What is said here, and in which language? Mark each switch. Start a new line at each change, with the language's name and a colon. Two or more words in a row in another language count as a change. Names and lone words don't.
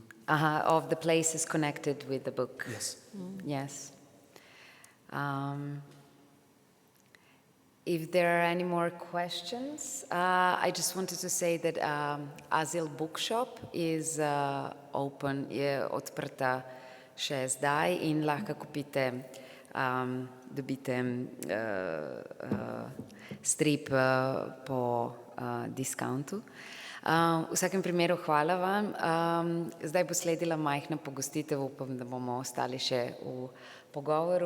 English: Of the places connected with the book. Yes. Yes. If there are any more questions, I just wanted to say that Azil Bookshop is open,
Slovenian: je odprta še zdaj in lahko kupite, dobite strip po discountu. V vsakem primeru hvala vam. Zdaj bo sledila majhna pogostitev, upam, da bomo ostali še v pogovoru.